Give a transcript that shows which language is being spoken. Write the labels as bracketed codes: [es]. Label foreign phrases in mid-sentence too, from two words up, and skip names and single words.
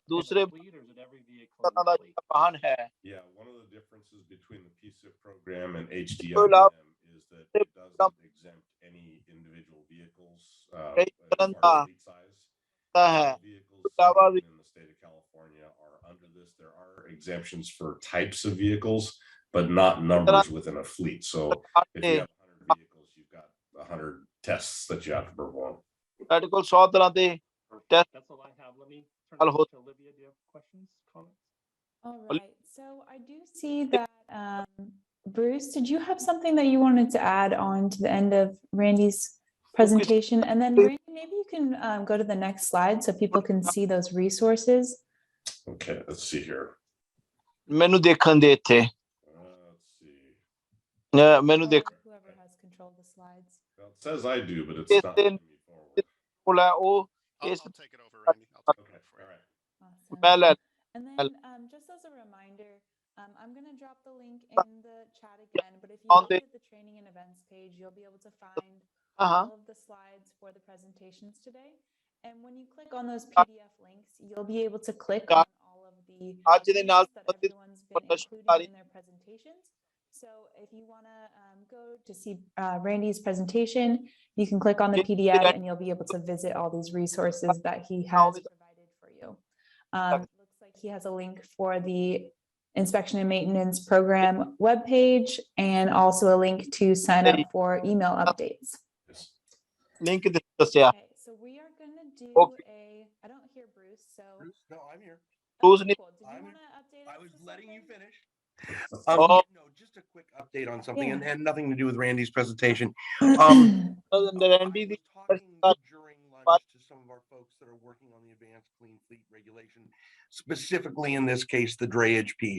[en] Yeah, one of the differences between the PSIP program and HDIM is that it doesn't exempt any individual vehicles as far as fleet size. Vehicles in the state of California are under this. There are exemptions for types of vehicles, but not numbers within a fleet. So if you have 100 vehicles, you've got 100 tests that you have to perform. [pa] ਸਾਡੇ ਕੋਲ 100 ਤਰ੍ਹਾਂ ਦੇ ਟੈਸਟ [en] That's all I have. Let me turn it over to Olivia. Do you have questions, comments? All right. So I do see that, Bruce, did you have something that you wanted to add on to the end of Randy's presentation? And then Randy, maybe you can go to the next slide so people can see those resources. Okay, let's see here. [pa] ਮੈਨੂੰ ਦੇਖਣ ਦੇ ਇੱਥੇ [en] Let's see. [pa] ਮੈਨੂੰ ਦੇਖ [en] Whoever has control of the slides. Well, it says I do, but it's not moving forward. [pa] ਕੋਲ ਹੈ ਉਹ [en] I'll [pa] ਇਸ [en] take it over, Randy. I'll take it over for you. All right. Awesome. [pa] ਮੈਂ ਲੈ [en] And then just as a reminder, I'm going to drop the link in the chat again, but if you On the- visit the training and events page, you'll be able to find all of the slides for the presentations today. And when you click on those PDF links, you'll be able to click on all of the [pa] ਅੱਜ ਦੇ ਨਾਲ [en] links that everyone's been including in their presentations. So if you want to go to see Randy's presentation, you can click on the PDF and you'll be able to visit all these resources that he has provided for you. Looks like he has a link for the inspection and maintenance program webpage and also a link to sign up for email updates. [pa] ਲਿੰਕ ਦੱਸਿਆ [en] Okay, so we are going to do I don't hear Bruce, so. Bruce, no, I'm here. Bruce, Cool. Did you I'm want to update us? I was for letting you something? finish. Oh. No, just a quick update on something and nothing to do with Randy's presentation. ਰੈਂਡੀ I [pa] ਦੀ [en] was talking during lunch to some of our folks that are working on the advanced clean fleet regulation, specifically in this case, the drayage piece.